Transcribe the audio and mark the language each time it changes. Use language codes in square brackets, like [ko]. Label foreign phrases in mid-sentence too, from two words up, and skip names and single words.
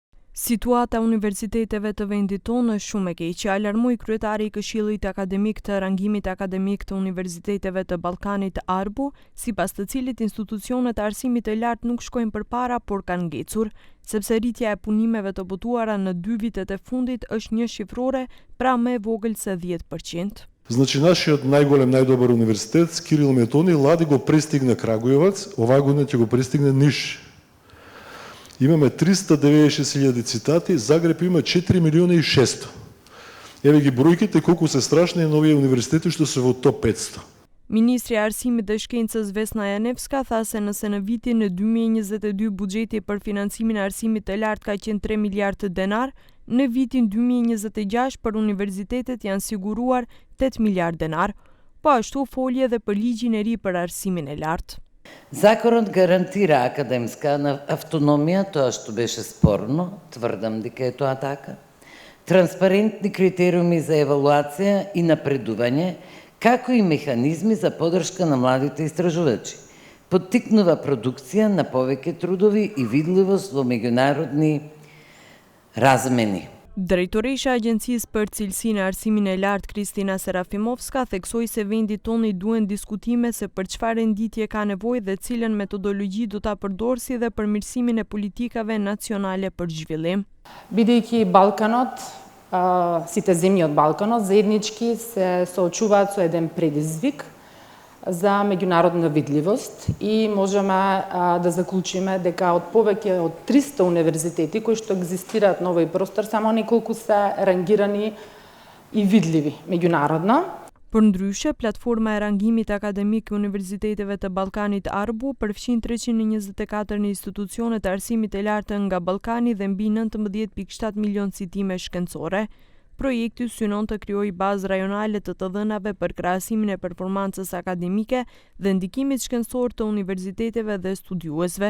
[sq] Situata universiteteve të vendit tonë është shumë e keqe, alarmoi kryetari i Këshillit Akademik të Rangimit Akademik të Universiteteve të Ballkanit Arbu, sipas të cilit institucionet e arsimit të lartë nuk shkojnë përpara, por kanë ngecur, sepse rritja e punimeve të botuara në 2 vitet e fundit është një shifrore, pra më e vogël se 10%. [mk] Значи нашиот најголем, најдобар универзитет, Кирил Метони, лади го пристигне Крагуевац, оваа година ќе го пристигне Ниш. Имаме 396.000 цитати, Загреб има 4.600.000. Еве ги бројките колку се страшни на овие универзитети што се во топ 500. [sq] Ministri i Arsimit dhe Shkencës Vesna Janevska tha se nëse në vitin 2022 buxheti për financimin e arsimit të lartë ka qenë 3 miliardë denar, në vitin 2026 për universitetet janë siguruar 8 miliardë denar, po ashtu folje edhe për ligjin e ri për arsimin e lartë. [mk] Законот гарантира академска автономија, тоа што беше спорно, тврдам дека е тоа така. Транспарентни критериуми за евалуација и напредување, како и механизми за поддршка на младите истражувачи. Поттикнува продукција на повеќе трудови и видливост во меѓународни размени. [sq] Drejtoresha e Agjencisë për Cilësinë e Arsimit të Lartë Kristina Serafimovska theksoi se vendi tonë i duhen diskutime se për çfarë renditje ka nevojë dhe cilën metodologji do ta përdorsi dhe për mirësimin e politikave nacionale për zhvillim. [mk] Бидејќи Балканот, сите земји од Балканот заеднички се соочуваат со еден предизвик за меѓународна видливост и можеме да заклучиме дека од повеќе од 300 универзитети кои што екзистираат на овој простор, само неколку се рангирани и видливи меѓународно. [sq] Përndryshe, platforma e rangimit akademik i universiteteve të Ballkanit Arbu përfshin 324 institucione të arsimit të lartë nga Ballkani dhe mbi 19.7 milion citime shkencore. Projekti synon të krijojë bazë rajonale të dhënave për krahasimin e performancës akademike dhe ndikimit shkencor të universiteteve dhe studiuesve.